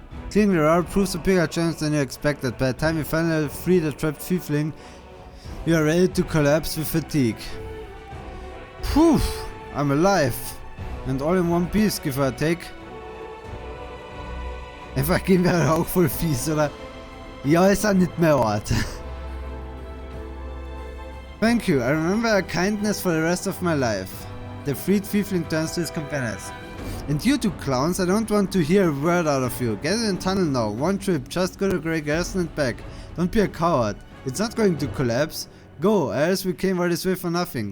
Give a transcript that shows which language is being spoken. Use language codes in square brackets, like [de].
[en] Clearing the route proves a bigger chance than you expected. By the time you finally free the trapped thiefling, you are ready to collapse with fatigue. Phew! I'm alive! And all in one piece, give or take. [de] Einfach gehen wäre auch voll fies, oder? Ja, ist auch nicht mehr Ort. [en] Thank you, I remember your kindness for the rest of my life. The freed thiefling turns to his companions. And you two clowns, I don't want to hear a word out of you. Get in the tunnel now, one trip, just go to Grey Garrison and back. Don't be a coward. It's not going to collapse. Go, else we came all this way for nothing.